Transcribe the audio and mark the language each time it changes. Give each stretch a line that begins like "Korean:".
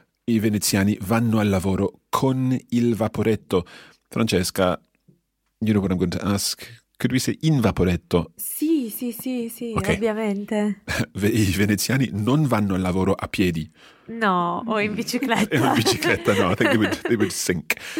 Italian: I veneziani vanno al lavoro con il vaporetto.
English: Francesca, you know what I'm going to ask? Could we say in vaporetto?
Italian: Sì, sì, sì, sì, okay. Ovviamente. I veneziani non vanno al lavoro a piedi. No, o in bicicletta. In bicicletta, no.
English: I think they would sink.